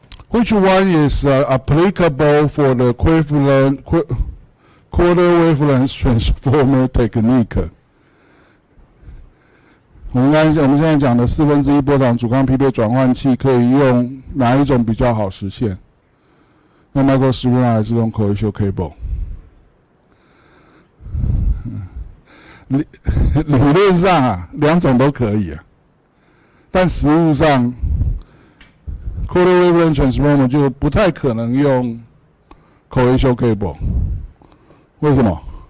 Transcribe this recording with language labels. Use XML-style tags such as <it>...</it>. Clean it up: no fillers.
<en>Which one is applicable for the equivalent quarter wavelength transformer technique?</en> <zh>我们现在讲的1/4波长阻抗匹配转换器可以用哪一种比较好实现？用 microstrip line 还是用 coaxial cable？理论上啊，两种都可以啊，但实务上 quarter wavelength transformer 就不太可能用 coaxial cable。为什么？</zh>